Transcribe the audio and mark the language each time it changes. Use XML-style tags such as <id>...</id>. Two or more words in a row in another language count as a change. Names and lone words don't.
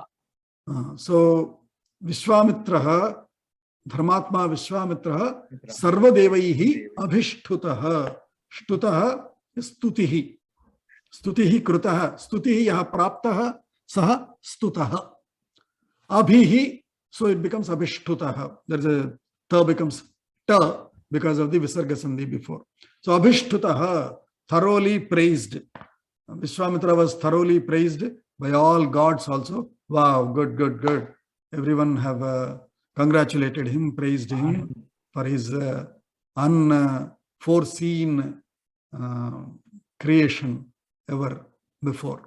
<sa>So, विश्वामित्रः, धर्मात्मा विश्वामित्रः, सर्वदेवैः अभिष्टुतः. Shtutaha is Stutihi. स्तुतिः कृतः. स्तुतिः यः प्राप्तः, सः स्तुतः. Abhihi,</sa> <en>so it becomes Abhishtutaha. There is a Ta becomes Ta because of the Visarga Sandhi before. So, Abhishtutaha, thoroughly praised. Viśvāmitra was thoroughly praised by all gods also. Wow, good. Everyone have congratulated him, praised him for his unforeseen creation ever before.</en>